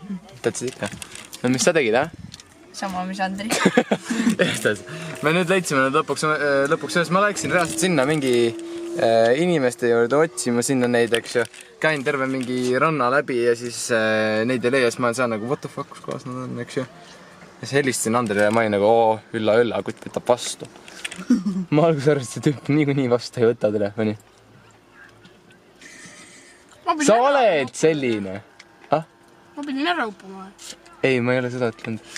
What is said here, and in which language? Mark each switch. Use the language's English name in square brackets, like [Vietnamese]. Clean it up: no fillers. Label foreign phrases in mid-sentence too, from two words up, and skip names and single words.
[Estonian] Tahtsid ikka? No mis sa tegid, Sama, mis Andri. Ehtas. Me nüüd leidsime nüüd lõpuks üles. Ma läksin reaalselt sinna mingi inimeste juurde otsima sinna neid, eks ju. Käin terve mingi ranna läbi ja siis neid ei leia, siis ma saan nagu [English] what the fuck, [Estonian] kus kohas nad on, eks ju. Ja siis helistasin Andrile ja ma olin nagu ülla, kutt võtab vastu. Ma alguses arvasin, see tüüp niikuinii vastu ei võta telefoni. Sa oled selline. Ma pidin ära uppuma. Ei, ma ei ole seda ütlenud.